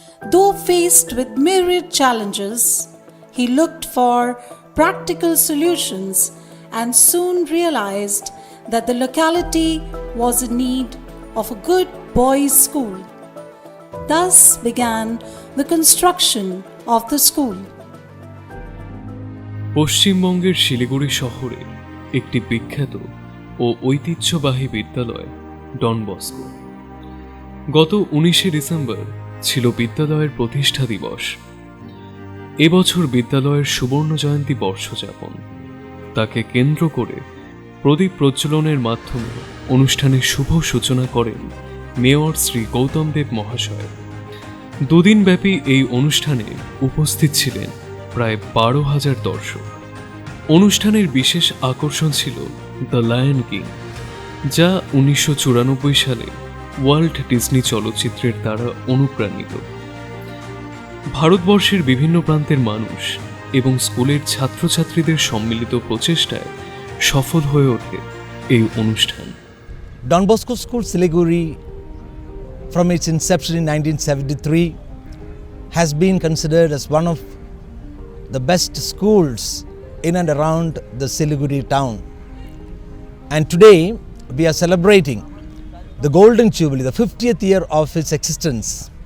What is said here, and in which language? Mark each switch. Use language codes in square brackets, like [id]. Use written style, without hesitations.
[en] Though faced with myriad challenges, he looked for practical solutions and soon realized that the locality was in need of a good boys' school. Thus began the construction of the school. [bn] পশ্চিমবঙ্গের শিলিগুড়ি শহরে একটি বিখ্যাত ও ঐতিহ্যবাহী বিদ্যালয় Don Bosco. গত 19শে December ছিল বিদ্যালয়ের প্রতিষ্ঠা দিবস। এবছর বিদ্যালয়ের সুবর্ণ জয়ন্তী বর্ষযাপন। তাকে কেন্দ্র করে প্রদীপ প্রজ্বলনের মাধ্যমে অনুষ্ঠানের শুভ সূচনা করেন মেয়র শ্রী গৌতম দেব মহাশয়। দুদিনব্যাপী এই অনুষ্ঠানে উপস্থিত ছিলেন প্রায় 12,000 দর্শক। অনুষ্ঠানের বিশেষ আকর্ষণ ছিল দ্য লায়ন কিং, যা 1994 সালে ওয়াল্ট ডিজনি চলচ্চিত্রের দ্বারা অনুপ্রাণিত। ভারতবর্ষের বিভিন্ন প্রান্তের মানুষ এবং স্কুলের ছাত্রছাত্রীদের সম্মিলিত প্রচেষ্টায় সফল হয়ে ওঠে এই অনুষ্ঠান। [en] Don Bosco School, Siliguri, from its inception in 1973, has been considered as one of the best schools in and around the Siliguri town. And today we are celebrating the Golden Jubilee, the 50th year of its existence.